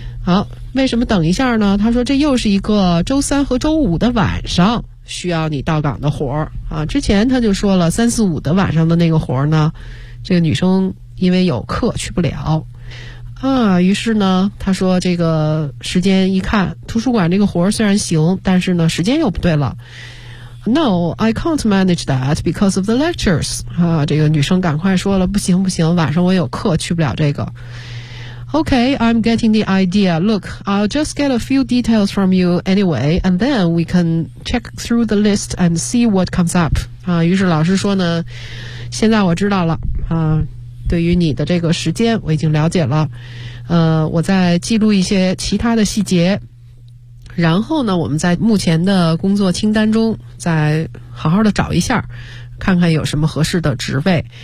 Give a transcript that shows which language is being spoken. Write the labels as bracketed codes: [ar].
[zh] 好，为什么等一下呢？他说这又是一个周三和周五的晚上需要你到岗的活儿啊。之前他就说了三四五的晚上的那个活儿呢，这个女生因为有课去不了啊。于是呢他说这个时间一看，图书馆这个活儿虽然行，但是呢时间又不对了。 [en] No, I can't manage that because of the lectures 啊。 [zh] 这个女生赶快说了，不行，晚上我有课去不了这个。 [en] Okay, I'm getting the idea. Look, I'll just get a few details from you anyway, and then we can check through the list and see what comes up. [zh] 啊，于是老师说呢，现在我知道了啊，对于你的这个时间我已经了解了，我再记录一些其他的细节，然后呢，我们在目前的工作清单中再好好的找一下，看看有什么合适的职位。